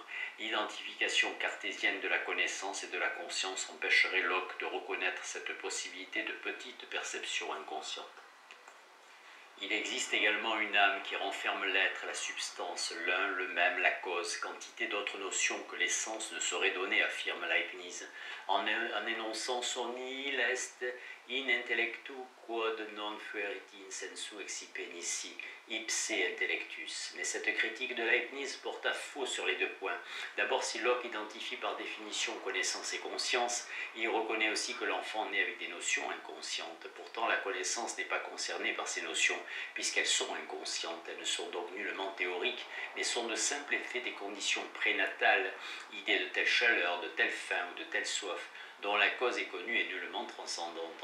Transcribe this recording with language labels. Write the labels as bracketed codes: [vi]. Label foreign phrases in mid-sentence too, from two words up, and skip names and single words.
[fr] L'identification cartésienne de la connaissance et de la conscience empêcherait Locke de reconnaître cette possibilité de petite perception inconsciente. Il existe également une âme qui renferme l'être, la substance, l'un, le même, la cause, quantité d'autres notions que l'essence ne saurait donner, affirme Leibniz, en énonçant son [la] nihil est in intellectu quod non fuerit in sensu excipe nisi, ipse intellectus. [fr] Mais cette critique de Leibniz porte à faux sur les deux points. D'abord, si Locke identifie par définition connaissance et conscience, il reconnaît aussi que l'enfant naît avec des notions inconscientes. Pourtant, la connaissance n'est pas concernée par ces notions, puisqu'elles sont inconscientes. Elles ne sont donc nullement théoriques, mais sont de simples effets des conditions prénatales, idées de telle chaleur, de telle faim ou de telle soif, dont la cause est connue et nullement transcendante.